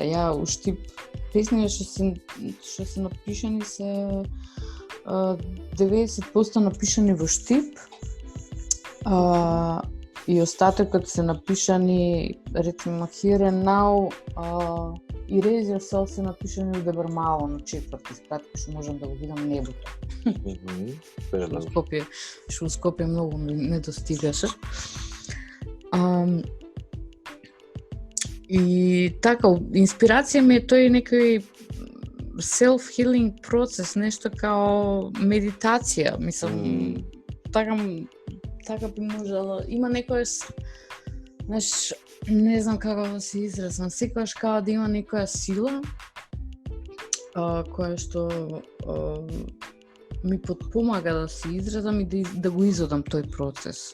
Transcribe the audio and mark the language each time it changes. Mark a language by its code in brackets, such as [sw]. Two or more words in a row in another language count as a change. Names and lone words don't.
[mk] Ја уштип песни што се напишани се 90% напишани во штип, и остатокот се напишани, речемо, Here and Now, и Raise Yourself се напишани од Дебармало на четврти спрат, што можам да го видам небото. Што во Скопје многу не достигаше. И така, инспирација ми е тој некој self-healing процес, нешто као медитација, мислам, така би можела. Има некојаш, не знам како да се изразам, секогаш као да има некоја сила, која што ми потпомага да се изразам и да го изодам тој процес.